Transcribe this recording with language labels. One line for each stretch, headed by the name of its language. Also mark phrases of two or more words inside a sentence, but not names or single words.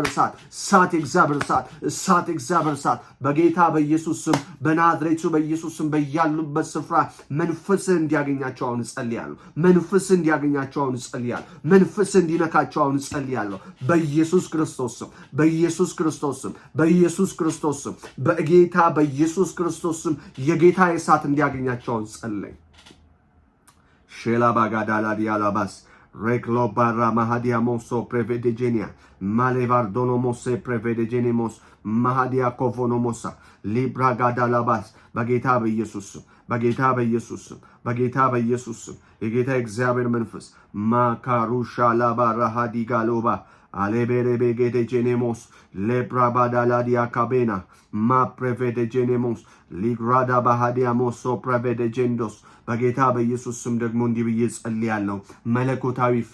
Amharic: እሳት፣ እሳት፣ የእግዚአብሔር እሳት፣ እሳት፣ የእግዚአብሔር እሳት በጌታ በኢየሱስ ስም በናዝሬቱ በኢየሱስ ስም በያሉበት ስፍራ መንፈስ እንዲያገኛቸው አሁን ጸልያለሁ። መንፈስ እንዲያገኛቸው አሁን ጸልያለሁ። መንፈስ እንዲነካቸው አሁን ጸልያለሁ። በኢየሱስ ክርስቶስ ስም፣ በኢየሱስ ክርስቶስ ስም፣ በኢየሱስ ክርስቶስ ስም፣ በጌታ በኢየሱስ ክርስቶስ ስም የጌታ እሳት እንዲያገኛቸው አሁን ጸልይ። Shela bagadala dialabas. Reklo barra mahadia moso prevedegenia. Malevardono mose prevedegenemos. Mahadia kovonomosa. Libra gadalabas. በጌታ በኢየሱስ በጌታ በኢየሱስ በጌታ በኢየሱስ የጌታ እግዚአብሔር መንፈስ ማካሩሻ ላባራ ሃዲጋሎባ አሌቤሬቤ ጌዴጄኔሞስ ሌብራባዳላዲያ ካቤና ማ ፕሬቬዴጄኔሞስ ሊግራዳ ባሃዲያሞስ ፕሬቬዴጄንዶስ በጌታ በኢየሱስ ስም ደግሞ እንዲህ ብዬ ጸልያለሁ። መለኮታዊ